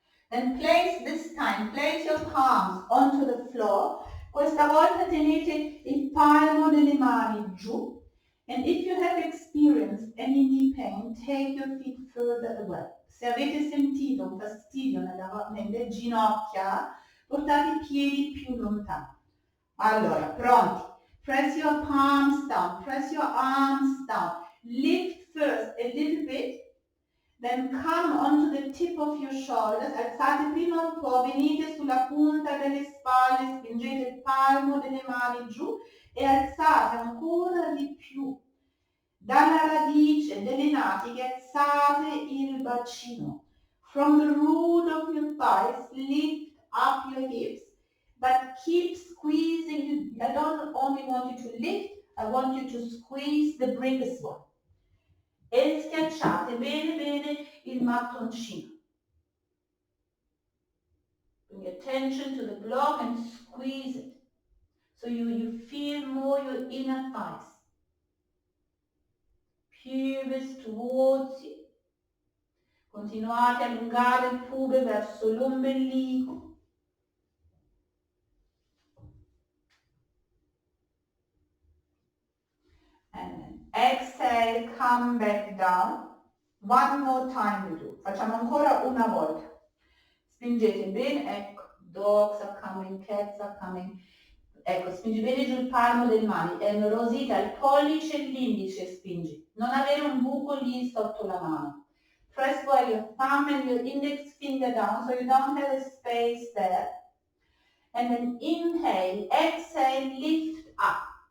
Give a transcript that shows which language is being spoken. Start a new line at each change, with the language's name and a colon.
English: Then place your palms onto the floor.
Italian: Questa volta tenete il palmo delle mani giù.
English: And if you have experienced any knee pain, take your feet further away.
Italian: Se avete sentito un fastidio nelle ginocchia, portate i piedi più lontani. Allora, pronti?
English: Press your palms down, press your arms down. Lift first a little bit, then come onto the tip of your shoulders.
Italian: Alzate prima un po', venite sulla punta delle spalle, spingete il palmo delle mani giù e alzate ancora di più. Dalla radice delle natiche alzate il bacino.
English: From the root of your thighs, lift up your hips, but keep squeezing. I don't only want you to lift, I want you to squeeze the brick as well.
Italian: E schiacciate bene il mattoncino.
English: Bring attention to the block and squeeze it. So you feel more your inner thighs. Pubis towards you.
Italian: Continuate a allungare il pube verso l'ombelico.
English: And then exhale, come back down. One more time we do.
Italian: Facciamo ancora una volta. Spingete bene, ecco.
English: Dogs are coming, cats are coming.
Italian: Ecco, spingi bene giù il palmo delle mani. Rosita, il pollice e l'indice spingi. Non avere un buco lì sotto la mano.
English: Press well your thumb and your index finger down so you don't have a space there. And then inhale, exhale, lift up.